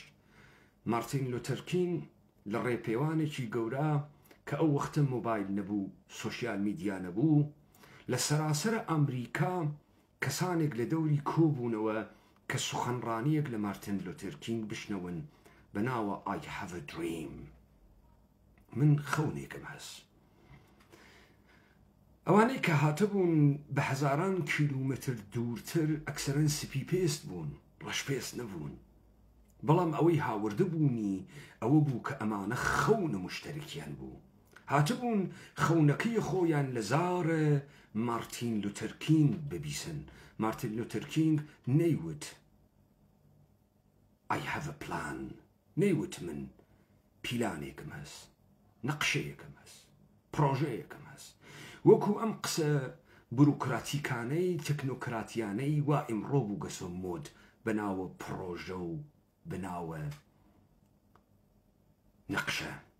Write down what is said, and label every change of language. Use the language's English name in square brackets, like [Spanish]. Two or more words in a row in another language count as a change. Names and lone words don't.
[Central Kurdish] مارتین لوتەر کینگ لە ڕێپێوانێکی گەورە کە ئەو وەختە مۆبایل نەبوو، [English] social media [Central Kurdish] نەبوو، لە سەراسەرە ئەمریکا کەسانێک لە دەوری کۆبوونەوە کە سوخەنڕانیەک لە مارتین لوتەر کینگ بشنەون بە ناوە [English] I have a dream. [Central Kurdish] من خەونێکم هەست. ئەوانەی کە هاتەبوون بە هەزاران کیلومتر دوورتر ئەکسەرەن سپی پێست بوون، ڕەشپێست نەبوون. بەڵام ئەوەی هاوردە بوونی ئەوە بوو کە ئەمانە خەونە مشتەرکیان بوو. هاتبوون خەونەکەی خۆیان لە زارە مارتین لوتەر کینگ ببیسن. مارتین لوتەر کینگ نەیوت [English] I have a plan. [Central Kurdish] نەیوت من پیلانێکم هەست، نەقشەیەکم هەست، پرۆژەیەکم هەست. وەکو ئەم قسە بروکراتیکانەی تەکنۆکراتیانەی وا ئیمڕۆ بوو گەسۆ مۆد بەناوە پرۆژە و بەناوە نەقشە.